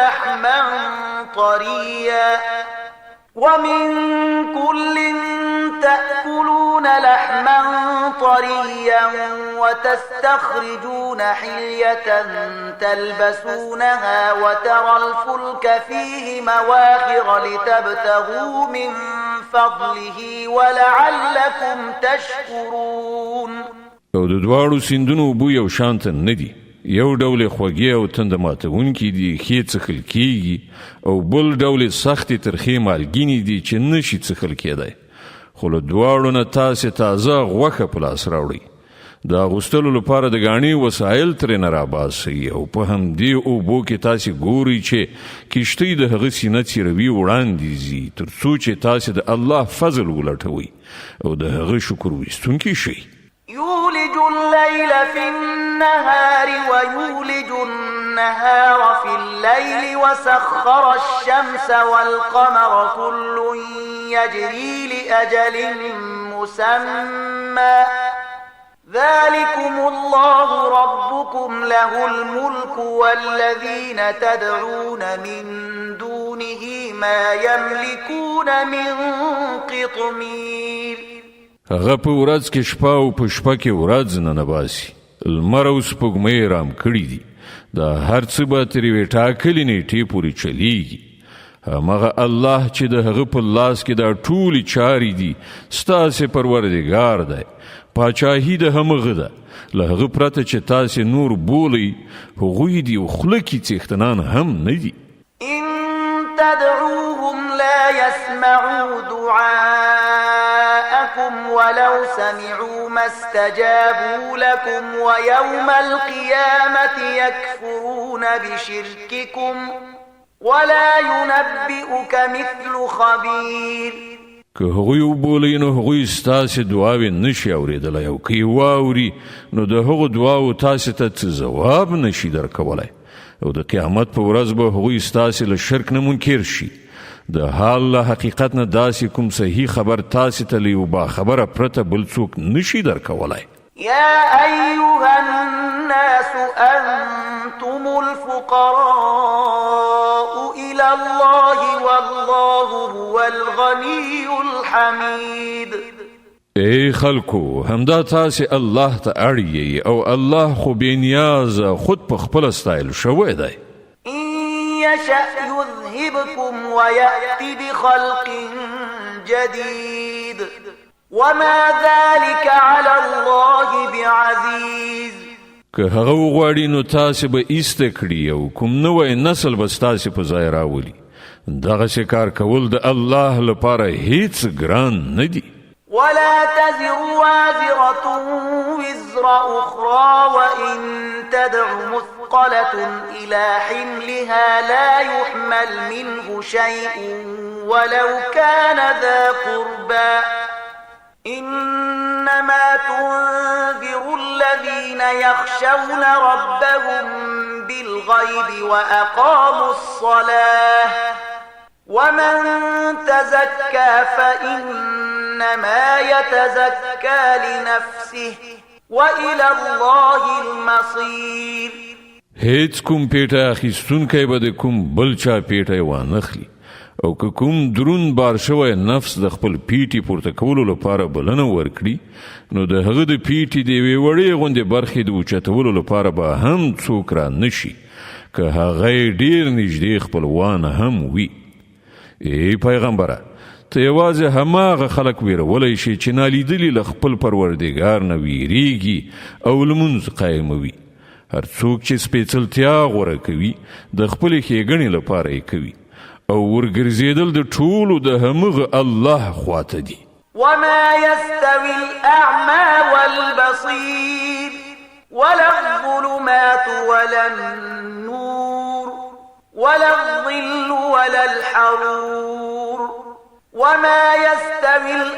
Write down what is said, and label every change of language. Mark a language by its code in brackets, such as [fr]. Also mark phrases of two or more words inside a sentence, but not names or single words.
[ar] لحما طريا وتستخرجون حلية تلبسونها وترى الفلك فيه مواخر لتبتغوا من فضله ولعلكم تشكرون. [ps] او د دواړو سیندونو اوبه یو شانته نه دي. یو ډول خوږې او تنده ماتونکي دي ښې څښل کیږي او بل ډول سختې ترخې مالګینې دي چې نشي څښل کېدی. خو له دواړو نه تاسې تازه غوښه په لاس راوړئ. د اغوستلو لپاره د ګاڼې وسایل ترېنه راباسئ او په همدې اوبو کې تاسې ګورئ چې کښتۍ د هغه سینه څیروي وړاندې ځي تر څو چې تاسې د الله فضل ولټوئ او د هغه شکر ویستونکي شئ. [ar] يولج الليل في النهار ويولج النهار في الليل وسخر الشمس والقمر كل يجري لأجل مسمى ذلكم الله ربكم له الملك والذين تدعون من دونه ما يملكون من قطمير. [ps] هغه په ورځ کې شپه او په شپه کې ورځ ننباسي. لمر او سپوږمۍ رام کړي دي. دا هر څه به تر یوې ټاکلې نیټې پورې چلیږي. همغه الله چې د هغه په لاس کې دا ټولې چارې دي ستاسې پروردګار دی، پاچاهي د همغه ده. له هغه پرته چې تاسې نور بولئ هغوی دي او خوله کې څښتنان هم نه دي. [ar] إن تدعوهم لا يسمعوا دعاءكم ولو سمعوا ما استجابوا لكم ويوم القيامة يكفرون بشرككم ولا ينبئك مثل خبير. [ps] که هغوی وبولئ نو هغوی ستاسې دعاوې نشي اورېدلی او که یې واوري نو د هغو دعاو تاسې ته څه ځواب نشي درکولی او د قیامت په ورځ به هغوی ستاسې له شرک نه منکر شي. د حال له حقیقت نه داسې کوم صحیح خبر تاسې ته له یو باخبره پرته بل څوک نشي درکولی. [ar] يا أيها الناس أنتم الفقراء إلى الله والله هو الغني الحميد. [ps] ای خلکو همدا تاسې الله ته اړ او الله خو بې نیازه خود په خپله ستایل شوی دی. [ar] إن يشأ يذهبكم ويأتي بخلق جديد وما ذلك على الله بعزيز. [ps] که هغه وغواړي نو تاسې به ایسته کړي او کوم نوی نسل به ستاسې په ځای راولي. دغسې کار کول د الله لپاره هیڅ ګران نه دي. [ar] ولا تزر وازرة وزر أخرى وإن تدع مثقلة إلى حملها لا يحمل منه شيء ولو كان ذا قربى إنما تنذر الذين يخشون ربهم بالغيب وأقاموا الصلاة ومن تزكى فإنما يتزكى لنفسه وإلى الله المصير. [ps] هیڅ کوم پیټه اخیستونکی به د کوم بل چا پیټه وانخلي او که کوم درون بار شوی نفس د خپل پیټي پورته کولو لپاره بلنه ورکړي نو د هغه د پیټي د یوې وړې غوندې برخې د اوچتولو لپاره به هم څوک را نشي که هغه ډیر نږدې خپلوان هم وي. ای پیغمبره ته یوازې هماغه خلک ویرولی شي چې نالیدلي له خپل پروردګار نه ویریږي او لمونځ قایموي. هر څوک چې سپېڅلتیا غوره کوي د خپلې ښېګڼې لپاره یې کوي او ورګرځېدل د ټولو د همغه الله خواته دي. [ar] وما يستوي الأعمى والبصير ولا الظلمات ولا النور ولا الظل ولا الحرور وما يستوي